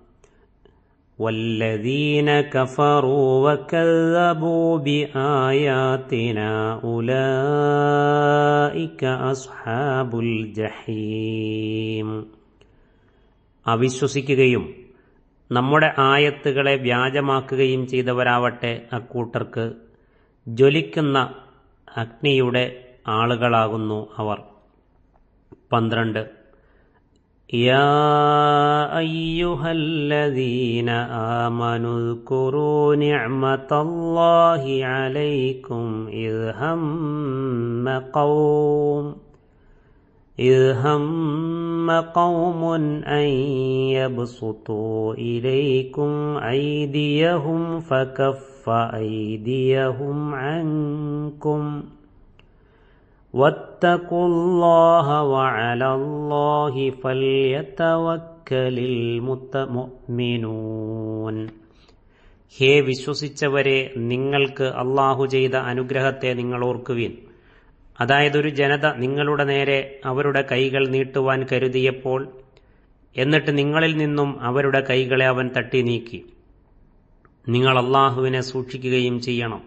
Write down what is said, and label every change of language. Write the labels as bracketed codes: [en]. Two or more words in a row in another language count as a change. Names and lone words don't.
[ar] والذين كفروا وكذبوا بآياتنا أولئك أصحاب الجحيم. [ml] അവിശ്വസിക്കുകയും നമ്മുടെ ആയത്തുകളെ വ്യാജമാക്കുകയും ചെയ്തവരാവട്ടെ അക്കൂട്ടർക്ക് ജ്വലിക്കുന്ന അഗ്നിയുടെ ആളുകളാകുന്നു അവർ. 12. [ar] يا أيها الذين آمنوا اذكروا نعمة الله عليكم إذ هم قوم أن يبسطوا إليكم أيديهم فكف أيديهم عنكم واتقوا الله وعلى الله فليتوكل المؤمنون. [ml] ഹേ വിശ്വസിച്ചവരെ, നിങ്ങൾക്ക് അല്ലാഹു ചെയ്ത അനുഗ്രഹത്തെ നിങ്ങൾ ഓർക്കുവിൻ. അതായത്, ഒരു ജനത നിങ്ങളുടെ നേരെ അവരുടെ കൈകൾ നീട്ടുവാൻ കരുതിയപ്പോൾ എന്നിട്ട് നിങ്ങളിൽ നിന്നും അവരുടെ കൈകളെ അവൻ തട്ടി നീക്കി. നിങ്ങൾ അല്ലാഹുവിനെ സൂക്ഷിക്കുകയും ചെയ്യണം.